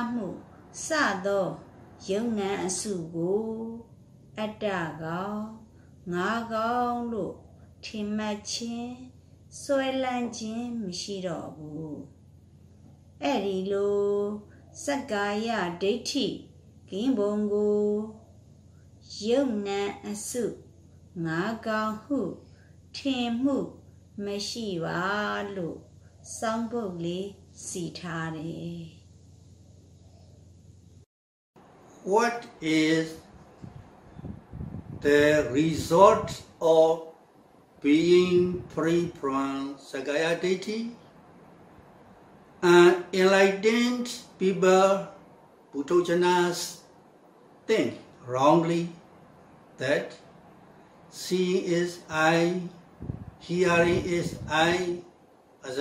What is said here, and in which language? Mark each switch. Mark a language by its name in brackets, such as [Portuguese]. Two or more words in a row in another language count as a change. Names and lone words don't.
[Burmese] မှုစသောယုံနံအစုကိုအတ္တကောင်ငါကောင်လို့ထင်မှတ်ခြင်းဆွဲလန်းခြင်းမရှိတော့ဘူးအဲ့ဒီလိုစက္ကာယဒိဋ္ဌိကင်းပုံကိုယုံနံအစုငါကောင်ဟုထင်မှုမရှိပါလို့စောင်းပုဒ်လေးစီထားတယ် [English] What is the result of being free from [Pali] Sakkaya Ditthi? [English] Enlightened people, Buddhajanas, think wrongly that seeing is I, hearing is I, etc.